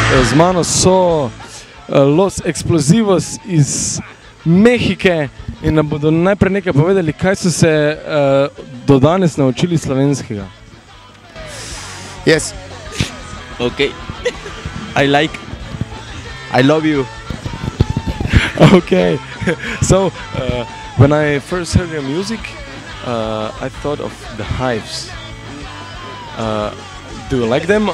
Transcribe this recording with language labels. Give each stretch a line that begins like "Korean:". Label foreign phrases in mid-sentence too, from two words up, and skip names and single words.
Slovenian: Z mano so Los Explosivos iz Mehike in nam bodo najprej nekaj povedali, kaj so se do danes naučili slovenskega.
English: Yes. Okay. I love you. Okay. So, when I first heard your music, I thought of the Hives. Do you like them?